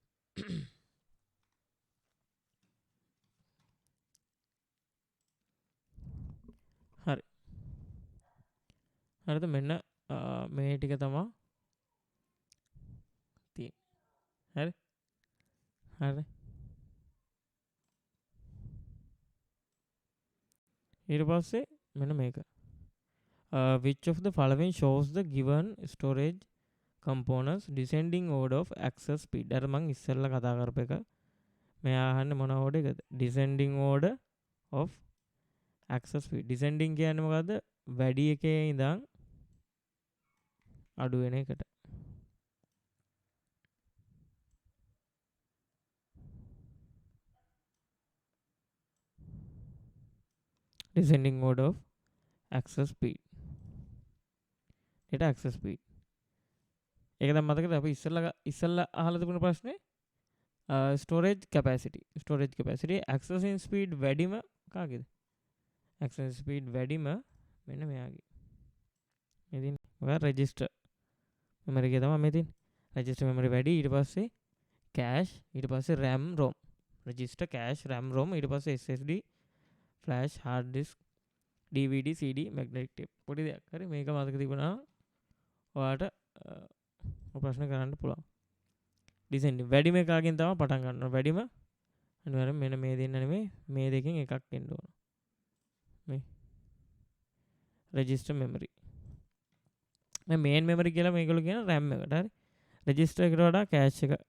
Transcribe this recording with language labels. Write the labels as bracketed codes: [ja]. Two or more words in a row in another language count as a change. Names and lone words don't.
[si] හරි. හරිද මෙන්න මේ ටික තමයි තියෙන්නේ. හරි. හරි. ඊට පස්සේ මෙන්න මේක. [en] Which of the following shows the given storage components descending order of access speed? [si] අර මං ඉස්සෙල්ලා කතා කරපු එක. මෙයා අහන්නේ මොන order එකද? [en] Descending order of access speed. [si] Descending කියන්නේ මොකද්ද? වැඩි එකේ ඉඳන් අඩු වෙන එකට. [en] Descending order of access speed. Data access speed. [si] ඒක දැන් මතකද අපි ඉස්සල්ලා අහලා තිබුණ ප්‍රශ්නේ [en] storage capacity accessing speed [si] වැඩිම කාගේද [en] accessing speed [si] වැඩිම මෙන්න මෙයාගේ මේ තියෙන මොකක්ද [en] register memory [si] එක තමයි මේ තියෙන [en] register memory [si] වැඩි ඊට පස්සේ cache ඊට පස්සේ [en] RAM ROM register cache RAM ROM [si] ඊට පස්සේ [en] SSD flash hard disk DVD CD magnetic tape [si] පොඩි දෙයක් හරි මේක මතක තිබුණා ඔයාලට ප්‍රශ්න කරන්න පුළුවන් descending වැඩිම එකකින් තමයි පටන් ගන්න ඕන වැඩිම අනිවාර්යෙන් මෙන්න මේ දෙන්න නෙමෙයි මේ දෙකෙන් එකක් එන්න ඕන මේ [en] register memory [si] මේ [en] main memory [si] කියලා මේගොල්ලෝ කියන RAM එකට හරි register එකට වඩා cache